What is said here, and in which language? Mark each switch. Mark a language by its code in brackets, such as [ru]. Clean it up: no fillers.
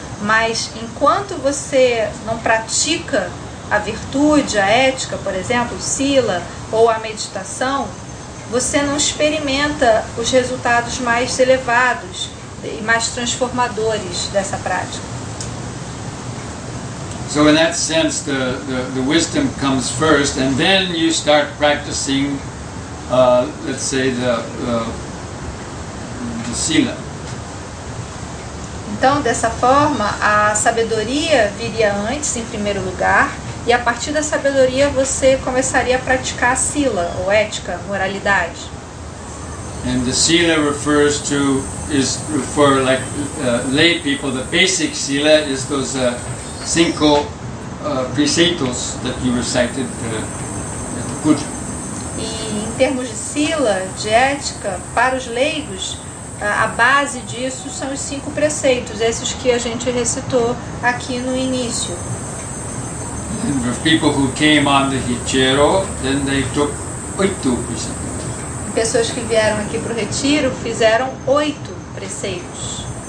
[pt] Mas enquanto você não pratica a virtude, a ética, por exemplo, o sila ou a meditação, você não experimenta os resultados mais elevados e mais transformadores dessa prática. [en] So in that sense, the wisdom comes first, and then you start practicing, let's say, the sila. [pt] Então, dessa forma, a sabedoria viria antes, em primeiro lugar, e a partir da sabedoria você começaria a praticar a sila, ou ética, moralidade. [en] And the sila is for like lay people. The basic sila is those 5 preceitos that you recited at the puja. [pt] E em termos de sila, de ética, para os leigos, a base disso são os 5 preceitos, esses que a gente recitou aqui no início. [en] And for people who came on the Hichero, then they took 8 preceitos. [pt] Pessoas que vieram aqui para o retiro fizeram 8 preceitos.